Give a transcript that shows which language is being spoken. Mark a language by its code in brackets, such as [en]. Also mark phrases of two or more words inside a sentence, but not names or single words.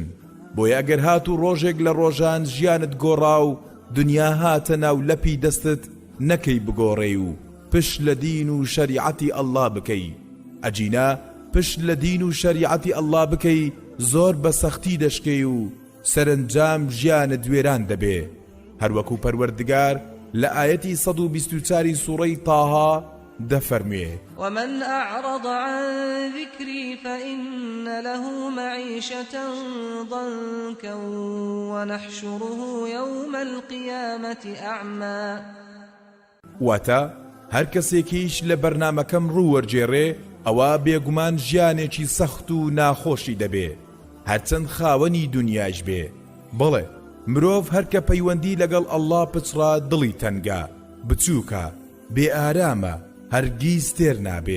[ckb] بۆیە ئەگەر هات و ڕۆژێک لە ڕۆژان ژیانت گۆڕا و دنیا هاتە ناو لەپی دەستت، نەکەی بگۆڕێ و پشت لە دین و شەریعەتی ئەڵڵا بکەی. ئەجینا پشت لە دین و شەریعەتی ئەڵڵا بکەی زۆر بە سەختی دەشکەی و سەرنجام ژیانت وێران دەبێ. هەروەکو پەروەردگار لە ئایەتی 124 سوورەی تاها دەفەرموێ: [ar] ومن أعرض عن ذكري فإن له معيشة ضنكا ونحشره يوم القيامة أعمى. [ckb] واتا هەر کەسێکیش لە بەرنامەکەم ڕووەرجێڕێ ئەوە بێگومان ژیانێکی سەخت و ناخۆشی دەبێ، هەرچەند خاوەنی دنیاش بێ. بڵێ مرۆڤ هەرکە پەیوەندی لەگەڵ ئەڵڵا پچڕا دڵی تەنگا، بچووکە، بێ ئارامە، هەرگیز تێر نابێ.